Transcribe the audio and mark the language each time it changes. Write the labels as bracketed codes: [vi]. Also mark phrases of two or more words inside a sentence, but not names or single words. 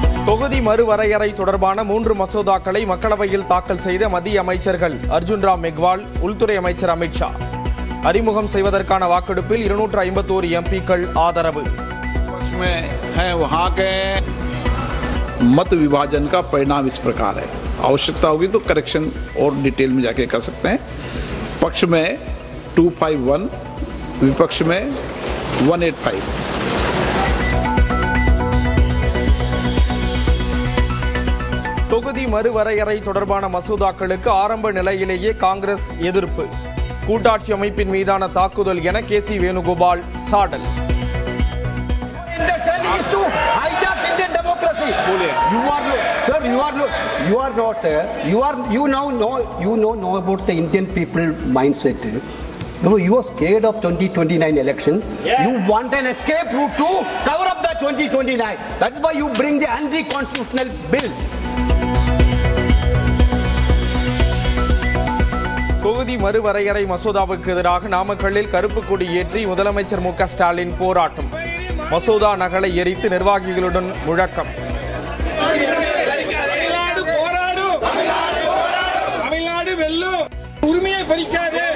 [ta] தொகுதி மறுவரையறை தொடர்பான 3 மசோதாக்களை மக்களவையில் தாக்கல் செய்த மத்திய அமைச்சர்கள் அர்ஜுன் ராம் மெக்வால், உள்துறை அமைச்சர் அமித்ஷா. அறிமுகம் செய்வதற்கான வாக்கெடுப்பில் 251 எம்பிக்கள் ஆதரவு. [hi] मत विभाजन का परिणाम इस प्रकार है. आवश्यकता होगी तो करेक्शन और डिटेल में जाके कर सकते हैं. पक्ष में 251, विपक्ष में 185. [ta] தொகுதி மறுவரையறை தொடர்பான மசோதாக்களுக்கு ஆரம்ப நிலையிலேயே காங்கிரஸ் எதிர்ப்பு. கூட்டாட்சி அமைப்பின் மீதான தாக்குதல் என KC வேணுகோபால் சாடல். [en] You know about the Indian people mindset. You are scared of 2029 election. Yeah. You want an escape route to cover up the 2029. That's why you bring the anti-constitutional bill. [ta] தொகுதி மறுவரையறை மசோதாவுக்கு எதிராக நாமக்கல்லில் கருப்பு கொடி ஏற்றி முதலமைச்சர் MK ஸ்டாலின் போராட்டம். மசோதா நகலை எரித்து நிர்வாகிகளுடன் முழக்கம். உரிமையை பறிக்காதே.